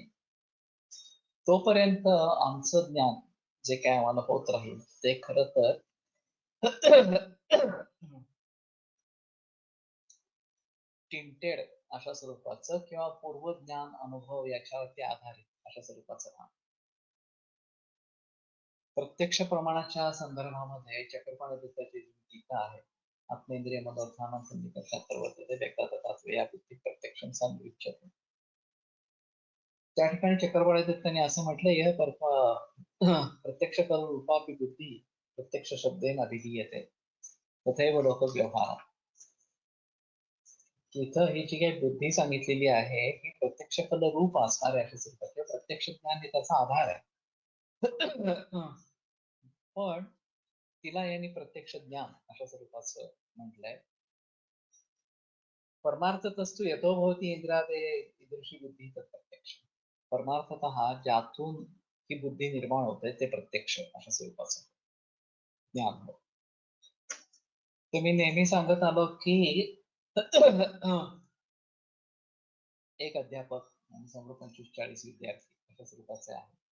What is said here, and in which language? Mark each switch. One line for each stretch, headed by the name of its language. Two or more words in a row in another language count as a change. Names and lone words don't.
Marathi: तोपर्यंत आमचं ज्ञान जे काय आम्हाला होत राहील ते खरं तर टिंटेड अशा स्वरूपाचं किंवा पूर्वज्ञान अनुभव याच्यावरती आधारित अशा स्वरूपाचं राहणार. प्रत्यक्ष प्रमाणाच्या संदर्भामध्ये चक्रपाणिताची जी टीका आहे
Sanskrit: आत्मेंद्रिय मनोर्थानां सन्निकर्षात वर्तते व्यक्तातत्वे या बुद्धी प्रत्यक्षं संविच्यते.
Marathi: त्या ठिकाणी चक्रपाणितांनी असं म्हटलं
Sanskrit: यह प्रत्यक्ष रूपापि बुद्धी प्रत्यक्ष शब्देन अभिधीयते तथैव लोक व्यवहार.
Marathi: इथं ही जी काही बुद्धी सांगितलेली आहे ही प्रत्यक्ष फल रूप असणार आहे असे स्वरूपाचे प्रत्यक्ष ज्ञान हे त्याचा आधार आहे. पण तिला यांनी प्रत्यक्ष ज्ञान अशा स्वरूपाचं म्हटलंय.
Sanskrit: परमार्थतस्तु यतो भवति इंद्रियादये ईदृशी बुद्धी तत्प्रत्यक्ष.
Marathi: परमार्थतः ज्यातून ही बुद्धी निर्माण होते ते प्रत्यक्ष अशा स्वरूपाचं ज्ञान होय. तर मी नेहमी सांगत आलो की एक अध्यापक आणि समोर 25-40 विद्यार्थी अशा स्वरूपाचे आहे.